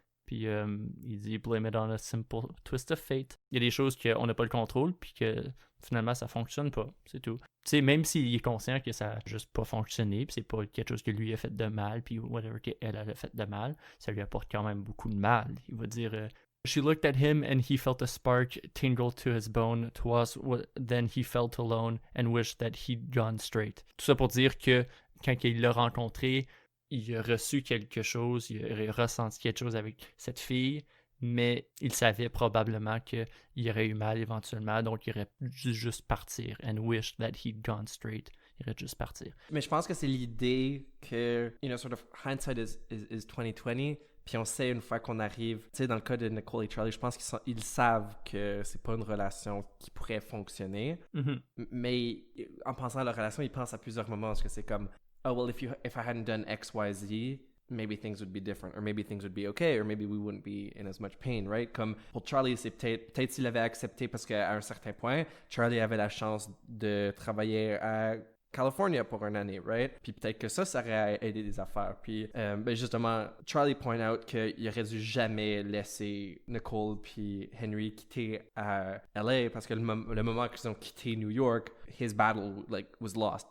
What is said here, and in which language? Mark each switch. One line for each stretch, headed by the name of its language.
French: Puis il dit «
English: Blame it on a simple twist of fate ».
French: Il y a des choses qu'on n'a pas le contrôle, puis que finalement, ça fonctionne pas. C'est tout. Tu sais, même s'il est conscient que ça n'a juste pas fonctionné, puis c'est pas quelque chose que lui a fait de mal, puis whatever qu'elle a fait de mal, ça lui apporte quand même beaucoup de mal. Il va dire
English: She looked at him and he felt a spark tingle to his bone. 'Twas then he felt alone and wished that he'd gone straight.
French: Tout ça pour dire que quand il l'a rencontré, il a reçu quelque chose, il a ressenti quelque chose avec cette fille, mais il savait probablement qu'il aurait eu mal éventuellement, donc il aurait dû juste partir.
English: And wished that he'd gone straight.
French: Il aurait juste partir. Mais je pense que c'est l'idée que,
English: sort of hindsight is 2020.
French: Puis on sait une fois qu'on arrive, tu sais, dans le cas de Nicole et Charlie, je pense qu'ils savent que c'est pas une relation qui pourrait fonctionner. Mm-hmm. Mais en pensant à leur relation, ils pensent à plusieurs moments parce que c'est comme,
English: oh well, if I hadn't done X, Y, Z, maybe things would be different, or maybe things would be okay, or maybe we wouldn't be in as much pain, right?
French: Comme pour Charlie, c'est peut-être s'il avait accepté parce qu'à un certain point, Charlie avait la chance de travailler à California pour une année, right? Puis peut-être que ça aurait aidé des affaires. Puis justement, Charlie point out qu'il aurait dû jamais laisser Nicole puis Henry quitter à LA parce que le moment qu'ils ont quitté New York,
English: his battle was lost.